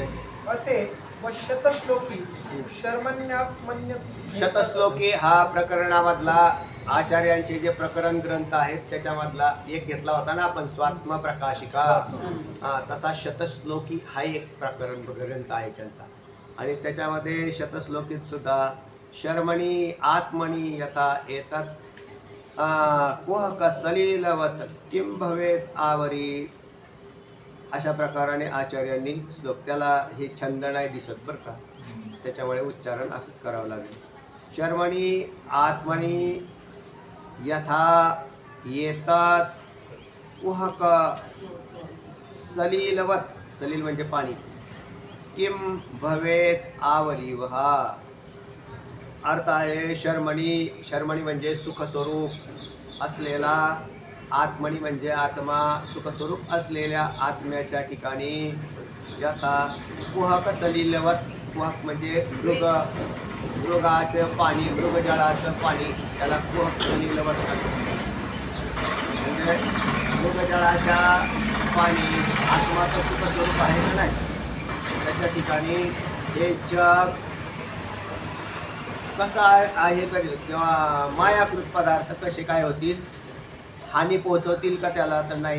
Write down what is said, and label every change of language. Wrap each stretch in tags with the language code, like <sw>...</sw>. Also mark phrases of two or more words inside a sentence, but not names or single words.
<mr>असे व शतश्लोकी शर्मण्यात्मन्य शतश्लोकी हा प्रकरणामधला आचार्यांचे जे प्रकरण ग्रंथ आहेत त्याच्यामधला एक घेतला होता ना आपण, स्वात्म प्रकाशिका. तसा शतश्लोकी हा एक प्रकरण ग्रंथ आहे त्यांचा. आणि त्याच्यामध्ये शतश्लोकीत सुद्धा</mr> <sa>शर्मणी आत्मनी यथा एतत् कुहक सलिलवत किं भवेत आवरी,</sa> <mr>अशा प्रकाराने आचार्यांनी श्लोक. त्याला हे छंद नाही दिसत बरं का, त्याच्यामुळे उच्चारण असंच करावं लागेल.</mr> <sa>शर्मणी आत्मनी यथा येतात कुहक सलिलवत,</sa> <mr>सलील म्हणजे पाणी,</mr> <sa>किम भवेत आवरीवहा.</sa> <mr>अर्थ आहे शर्मणी म्हणजे सुखस्वरूप असलेला, आत्मनी म्हणजे आत्मा, सुखस्वरूप असलेल्या आत्म्याच्या ठिकाणी</mr> <sa>यथा कुहक सलिलवत.</sa> <mr>कुहक म्हणजे मृगाचं पाणी, मृगजळाचं पाणी, त्याला</mr> <sa>कुहक सलिलवत</sa> <mr>असतं. म्हणजे मृगजळाच्या पाणी आत्माचं सुखस्वरूप आहे का नाही, त्याच्या ठिकाणी हे जग कसं आहे करेल किंवा मायाकृत पदार्थ कसे काय होतील, हानी पोहोचवतील का त्याला, तर नाही.</mr>